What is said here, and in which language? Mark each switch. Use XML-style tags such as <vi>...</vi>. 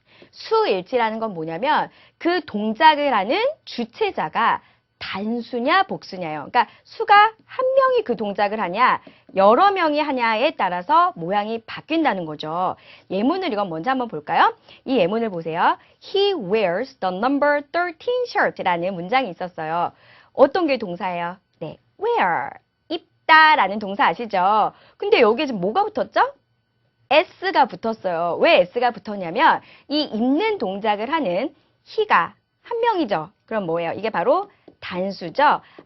<ko>수일치라는 건 뭐냐면 그 동작을 하는 주체자가 단수냐 복수냐요. 그러니까 수가 한 명이 그 동작을 하냐 여러 명이 하냐에 따라서 모양이 바뀐다는 거죠. 예문을 이건 먼저 한번 볼까요? 이 예문을 보세요.</ko> <en>He wears the number 13 shirt</en> <ko>라는 문장이 있었어요. 어떤 게 동사예요? 네, wear, 입다라는 동사 아시죠? 근데 여기에 지금 뭐가 붙었죠? s가 붙었어요. 왜 s가 붙었냐면 이 입는 동작을 하는 he가 한 명이죠. 그럼 뭐예요? 이게 바로 단수죠.</ko>